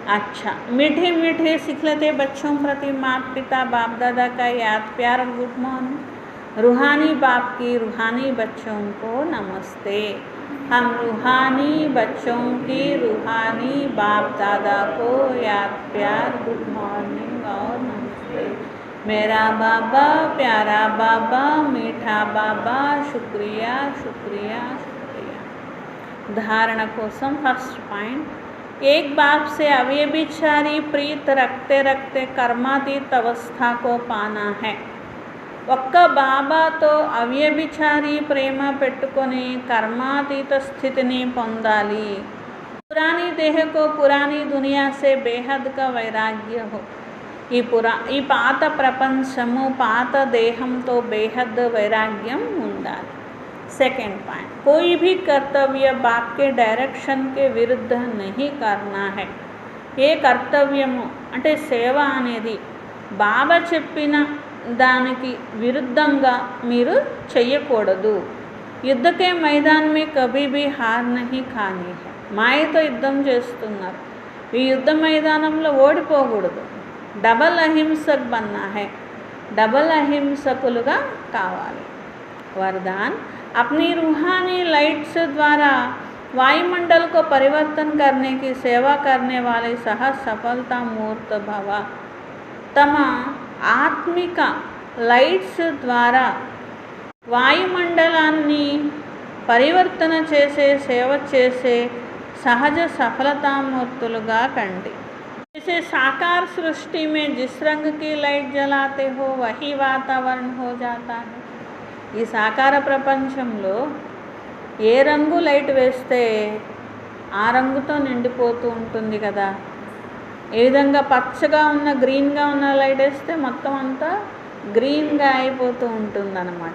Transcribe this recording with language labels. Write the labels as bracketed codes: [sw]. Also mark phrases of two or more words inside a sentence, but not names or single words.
[hi] अच्छा, मीठे मीठे सिखलते बच्चों प्रति माता पिता बाप दादा का याद प्यार और [en] good morning. [hi] रूहानी बाप की रूहानी बच्चों को नमस्ते। हम रूहानी बच्चों की रूहानी बाप दादा को याद प्यार [en] good morning [hi] और नमस्ते। मेरा बाबा, प्यारा बाबा, मीठा बाबा, शुक्रिया शुक्रिया शुक्रिया। धारण कोसम [en] first point, [hi] एक बाप से अव्यभिचारी प्रीत रखते रखते कर्मातीत अवस्था को पाना है। [te] ఒక్క బాబాతో అవ్యభిచారి ప్రేమ పెట్టుకొని కర్మాతీత స్థితిని పొందాలి। [hi] पुरानी देह को पुरानी दुनिया से बेहद का वैराग्य हो। [te] ఈ పాత ప్రపంచము పాత దేహంతో బేహద్ వైరాగ్యం ఉండాలి। [en] second point, [hi] कोई भी कर्तव्य बाप के डायरेक्शन के विरुद्ध नहीं करना है। [te] ఏ కర్తవ్యము అంటే సేవ అనేది బాబా చెప్పిన దానికి విరుద్ధంగా మీరు చెయ్యకూడదు। [hi] యుద్ధ के मैदान में कभी भी हार नहीं खानी है। [te] మాయతో యుద్ధం చేస్తున్నారు, ఈ యుద్ధ మైదానంలో ఓడిపోకూడదు। [hi] डबल अहिंसक बनना है, [te] డబల్ అహింసకులుగా కావాలి। [hi] वरदान, अपनी रूहानी लाइट्स द्वारा वायुमंडल को परिवर्तन करने की सेवा करने वाले सहज सफलता मूर्त भव। तम आत्मिक लाइट्स द्वारा [te] వాయుమండలాన్ని పరివర్తన చేసే సేవ చేసే సహజ సఫలతామూర్తులుగా కండి। [hi] जैसे साकार सृष्टि में जिस रंग की लाइट जलाते हो वही वातावरण हो जाता है। [te] ఈ సాకార ప్రపంచంలో ఏ రంగు లైట్ వేస్తే ఆ రంగుతో నిండిపోతూ ఉంటుంది కదా। ఏ విధంగా పచ్చగా ఉన్న గ్రీన్గా ఉన్న లైట్ వేస్తే మొత్తం అంతా గ్రీన్గా అయిపోతూ ఉంటుందన్నమాట।